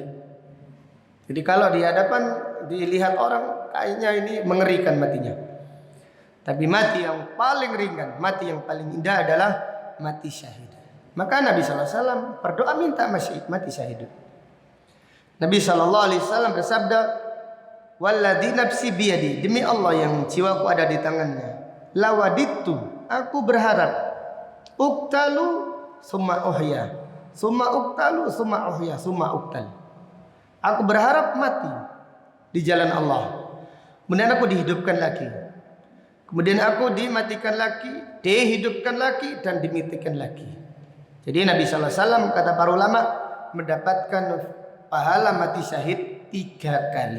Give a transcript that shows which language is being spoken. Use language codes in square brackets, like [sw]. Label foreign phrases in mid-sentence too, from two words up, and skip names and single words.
[id] Jadi kalau di hadapan dilihat orang kayaknya ini mengerikan matinya, tapi mati yang paling ringan, mati yang paling indah adalah mati syahid. Maka Nabi SAW berdoa minta mati syahid. Nabi SAW bersabda, [ar] والذي نفسي بيده, [id] demi Allah yang jiwaku ada di tangannya, lawaditu, aku berharap, [ar] أقتل ثم أحيا، ثم أقتل ثم أحيا ثم أقتل. [id] Aku berharap mati di jalan Allah, kemudian aku dihidupkan lagi, kemudian aku dimatikan lagi, dihidupkan lagi, dan dimatikan lagi. Jadi Nabi SAW kata para ulama mendapatkan pahala mati syahid 3 kali.